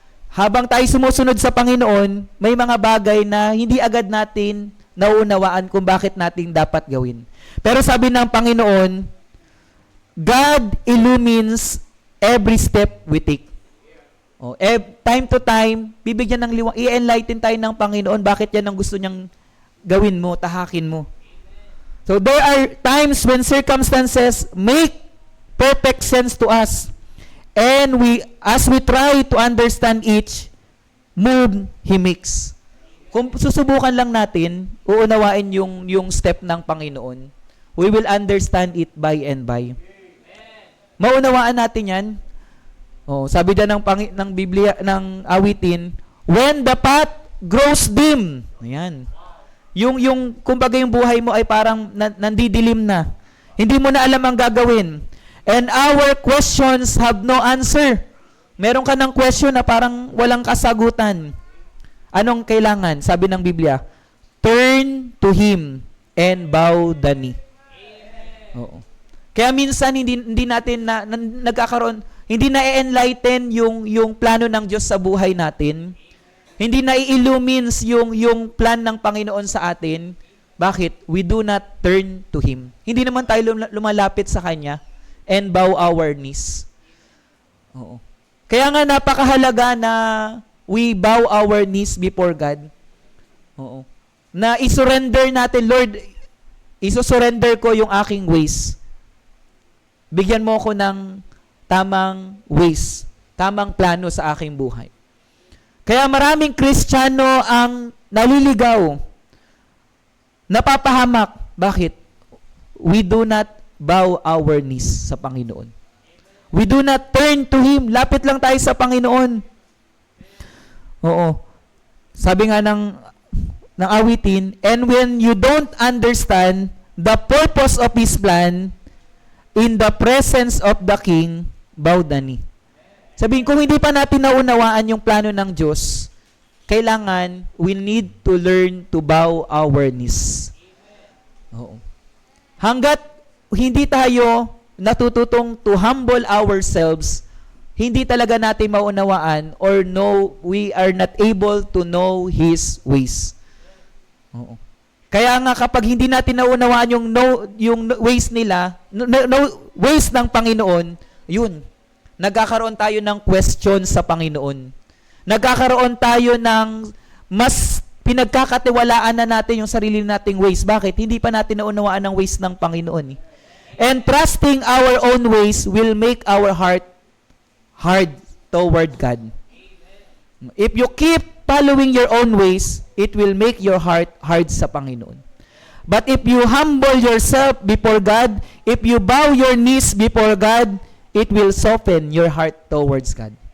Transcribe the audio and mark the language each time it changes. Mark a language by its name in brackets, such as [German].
[Filipino] Habang tayo sumusunod sa Panginoon, may mga bagay na hindi agad natin naunawaan kung bakit natin dapat gawin. Pero sabi ng Panginoon, [English] God illumines every step we take. Time to time, [Filipino] bibigyan ng liwanag, i-enlighten tayo ng Panginoon bakit yan ang gusto niyang gawin mo, tahakin mo. [English] So there are times when circumstances make perfect sense to us. And as we try to understand each move He makes. [Filipino] Kung susubukan lang natin, uunawain yung step ng Panginoon, [English] we will understand it by and by. [Filipino] Maunawaan natin yan. Sabi dyan ng Biblia, ng awitin, [English] when the path grows dim. [Filipino] Ayan. Kumbaga yung buhay mo ay parang nandidilim na. Hindi mo na alam ang gagawin. [English] And our questions have no answer. [Filipino] Meron ka ng question na parang walang kasagutan. Anong kailangan? Sabi ng Biblia, [English] turn to Him and bow the knee. [Filipino] Oo. Kaya minsan hindi natin nagkakaroon, hindi na-enlighten yung plano ng Diyos sa buhay natin. Hindi na i-illumines yung plan ng Panginoon sa atin. Bakit? [English] We do not turn to Him. [Filipino] Hindi naman tayo lumalapit sa Kanya. [English] and bow our knees. Oo. [Filipino] Kaya nga napakahalaga na [English] we bow our knees before God. Oo. [Filipino] Na isurrender natin, Lord, isusurrender ko yung aking ways. Bigyan mo ko ng tamang ways, tamang plano sa aking buhay. Kaya maraming Kristiyano ang naliligaw, napapahamak. Bakit? [English] We do not bow our knees [Filipino] sa Panginoon. [English] We do not turn to Him. [Filipino] Lapit lang tayo sa Panginoon. Oo. Sabi nga ng awitin, [English] and when you don't understand the purpose of His plan, in the presence of the King, bow the knee. [Filipino] Sabihin, kung hindi pa natin naunawaan yung plano ng Diyos, kailangan, [English] we need to learn to bow our knees. [Filipino] Oo. Hanggat hindi tayo natututong [English] to humble ourselves, [Filipino] hindi talaga natin maunawaan [English] or we are not able to know His ways. Oo. [Filipino] Kaya nga kapag hindi natin naunawaan yung ways nila, ways ng Panginoon, yun, nagkakaroon tayo ng question sa Panginoon. Nagkakaroon tayo ng mas pinagkakatiwalaan na natin yung sarili nating ways. Bakit? Hindi pa natin naunawaan ang ways ng Panginoon. [English] And trusting our own ways will make our heart hard toward God. If you keep following your own ways, it will make your heart hard [Filipino] sa Panginoon. [English] But if you humble yourself before God, if you bow your knees before God, it will soften your heart towards God.